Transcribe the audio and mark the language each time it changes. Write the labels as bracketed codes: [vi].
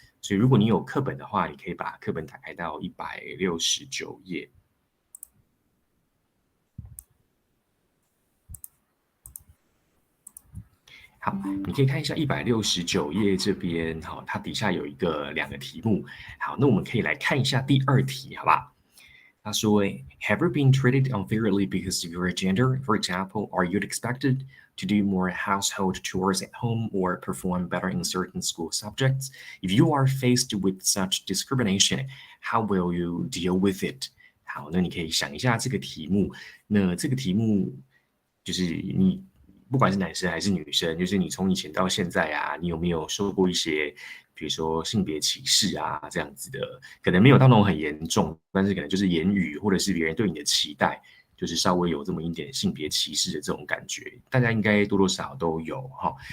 [zh] 所以如果你有课本的话，你可以把课本打开到169页。好，你可以看一下169页这边，好，它底下有2个题目。好，那我们可以来看一下第2题，好吧？他说 [en] ，Have you been treated unfairly because of your gender? For example, are you expected to do more household chores at home or perform better in certain school subjects? If you are faced with such discrimination, how will you deal with it? [zh] 好，那你可以想一下这个题目。那这个题目就是你不管是男生还是女生，就是你从以前到现在啊，你有没有受过一些，比如说性别歧视啊这样子的？可能没有到那种很严重，但是可能就是言语或者是别人对你的期待，就是稍微有这么一点性别歧视的这种感觉，大家应该多多少少都有哈。